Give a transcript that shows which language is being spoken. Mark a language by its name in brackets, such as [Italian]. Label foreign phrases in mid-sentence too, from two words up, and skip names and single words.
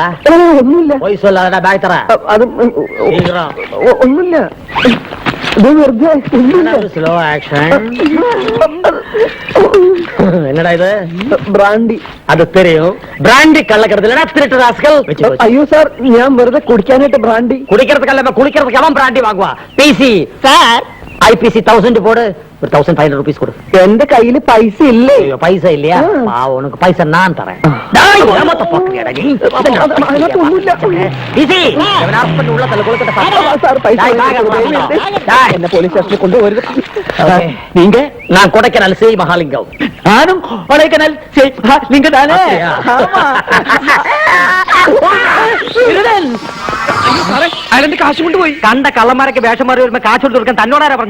[Tamil] ஒண்ணும் இல்ல. போய் சொல்லாதடா, பேக் தர. அது சீக்கிரம். ஒண்ணும் இல்ல. [English] slow action. [Tamil] என்னடா இது? பிராண்டி. அது தெரியும். பிராண்டி கள்ளக்கிறது இல்லடா, திருட்டு ராஸ்கல். [Malayalam] അയ്യോ സാർ, ഞാൻ വെറുതെ കുടിക്കാനായിട്ട് ബ്രാൻഡി. [Tamil] குடிக்கிறதுக்கல்ல, குளிக்கிறதுக்கு அவன் பிராண்டி வாங்குவா. பிசி [Malayalam] സാർ [Tamil] ஐபிசி 1000 போடு. ஒரு 1500 ரூபீஸ் கொடு. [Malayalam] എന്റെ കയ്യില് പൈസ ഇല്ലേ? [Tamil] பைசா இல்லையா? உனக்கு பைசா நான் தரேன். [Malayalam] എന്നെ പോലീസ് സ്റ്റേഷനിൽ കൊണ്ടുപോകരുത്. [Tamil] நீங்க? நான் கொடைக்கானல் ஸ்ரீ மகாலிங்கம். [Malayalam] ഞാനും കൊടൈക്കനാൽ ലിംഗം താനേ. അയാളെന്റെ കാശ് കൊണ്ടുപോയി. കണ്ട കള്ളന്മാരൊക്കെ വേഷം മാറി വരുമ്പോ കാശ് കൊടുത്ത് കൊടുക്കാൻ തന്നോടാരാ പറഞ്ഞ?